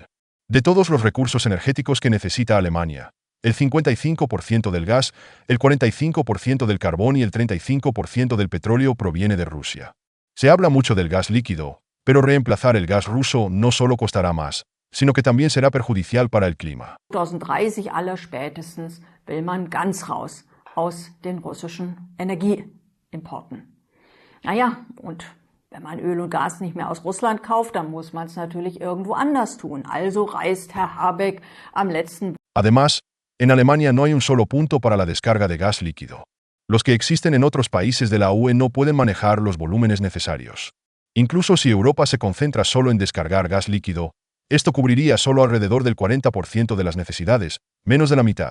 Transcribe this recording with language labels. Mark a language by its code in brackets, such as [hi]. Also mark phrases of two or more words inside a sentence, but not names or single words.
[es] De todos los recursos energéticos que necesita Alemania, el 55% del gas, el 45% del carbón y el 35% del petróleo proviene de Rusia. Se habla mucho del gas líquido, pero reemplazar el gas ruso no solo costará más, sino que también será perjudicial para el clima. [de] 2030 allerspätestens will man ganz raus aus den russischen Energieimporten. Naja, und wenn man Öl und Gas nicht mehr aus Russland kauft, dann muss man es natürlich irgendwo anders tun. Also reist Herr Habeck am letzten. [es] Además, en Alemania no hay un solo punto para la descarga de gas líquido. Los que existen en otros países de la UE no pueden manejar los volúmenes necesarios. Incluso si Europa se concentra solo en descargar gas líquido, esto cubriría solo alrededor del 40% de las necesidades, menos de la mitad.